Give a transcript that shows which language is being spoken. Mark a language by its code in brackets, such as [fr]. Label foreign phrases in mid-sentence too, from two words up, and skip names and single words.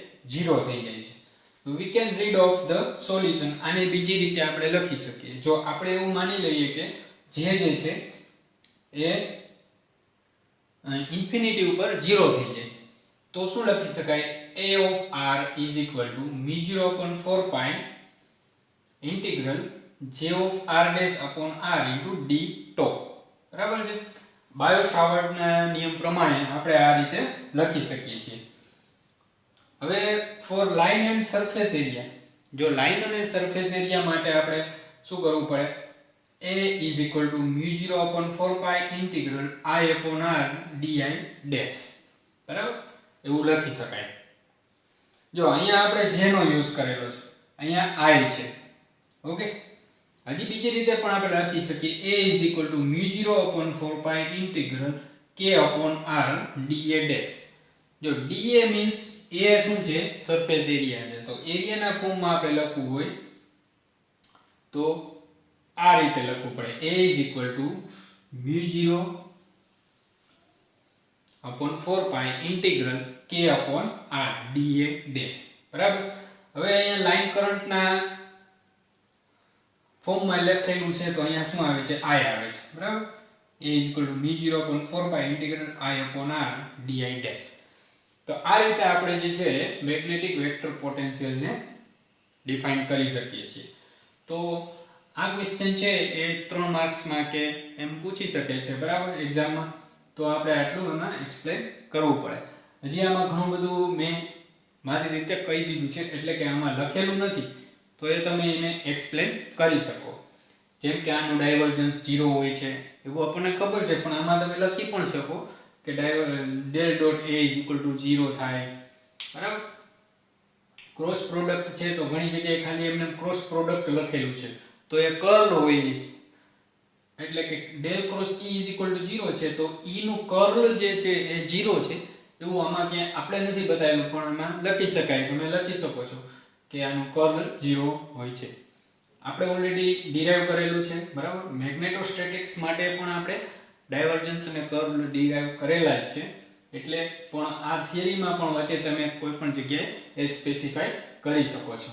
[gu] 0 થઈ જાય છે. [en] તો we can read off the solution. [gu] આને બીજી રીતે આપણે લખી શકીએ. જો આપણે એવું માની લઈએ કે j જે છે એ ઇન્ફિનિટી ઉપર 0 થઈ જાય તો શું લખી શકાય? [en] a of r is equal to mu 0 upon 4 pi integral j of r dash upon r into d tau, [gu] બરાબર છે. બાયો સાવર્ટના નિયમ પ્રમાણે આપણે આ રીતે લખી શકીએ છીએ. હવે [en] for line and surface area, [gu] જો લાઇન અને [en] surface area [gu] માટે આપણે શું કરવું પડે? [en] a is equal to mu 0 upon 4 pi integral I upon r di dash, [gu] બરાબર, એવું લખી શકાય. જો અહીંયા આપણે j નો યુઝ કરેલો છે, અહીંયા I છે, ઓકે. હજી બીજી રીતે પણ આપણે લખી શકીએ [en] a is equal to mu 0 upon 4 pi integral k upon r dA dash. [gu] જો [en] dA means a [gu] શું છે? [en] surface area [gu] છે. તો એરિયાના ફોર્મમાં આપણે લખવું હોય તો આ રીતે લખવું પડે, [en] a is equal to mu 0 upon 4 pi integral k upon r dA dash, [gu] બરાબર. હવે અહીંયા લાઈન કરંટના ફોર્મમાં લખેલું છે તો અહીંયા શું આવે છે? I આવે છે, બરાબર. [en] a is equal to mu 0 upon 4 pi integral I upon r di dash. [gu] તો આ રીતે આપણે જે છે [en] magnetic vector potential [gu] ને ડિફાઇન કરી શકીએ છીએ. તો આ ક્વેશ્ચન છે એ 3 માર્ક્સમાં કે એમ પૂછી શકે છે, બરાબર, એક્ઝામમાં. તો આપણે આટલું એમાં એક્સપ્લેન કરવું પડે. હજી આમાં ઘણું બધું મેં મારી રીતે કહી દીધું છે, એટલે કે આમાં લખેલું નથી તો એ તમે એને એક્સપ્લેન કરી શકો. જેમ કે આનું ડાયવર્જન્સ 0 હોય છે એવું આપણને ખબર છે, પણ આમાં તમે લખી પણ શકો કે [en] del dot A is equal to 0 [gu] થાય, બરાબર. [en] cross product [gu] છે તો ઘણી જગ્યાએ ખાલી એમને [en] cross product [gu] લખેલું છે તો એ કર્લ હોય છે, એટલે કે [en] del cross E is equal to 0 [gu] છે તો E નું કર્લ જે છે એ 0 છે એવું આમાં ક્યાંય આપણે નથી બતાવેલું, પણ આમાં લખી શકાય. તમે લખી શકો છો કે આનું કર્લ 0 હોય છે. આપણે [en] already derive [gu] કરેલું છે, બરાબર. મેગ્નેટોસ્ટેટિક્સ માટે પણ આપણે ડાયવર્જન્સ અને કર્લ ડિરાઈવ કરેલા જ છે, એટલે પણ આ થિયરીમાં પણ વચ્ચે તમે કોઈ પણ જગ્યાએ એ સ્પેસિફાઈ કરી શકો છો.